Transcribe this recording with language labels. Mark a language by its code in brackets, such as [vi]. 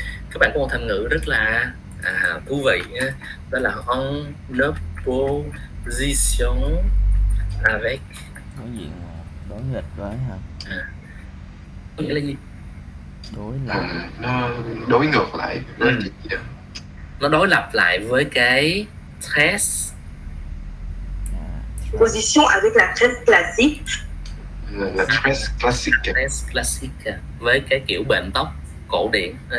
[vi] Các bạn có một thành ngữ rất là thú vị, đó là [fr] en opposition avec. [vi] Đối diện, đối nghịch với hả? Nghĩa là gì? Đối lập. Nó đối ngược lại với cái gì đó. Nó đối lập lại với cái tres [fr] Position avec la tresse classique. La tresse classique. tres classique [vi] với cái kiểu bệnh tóc cổ điển.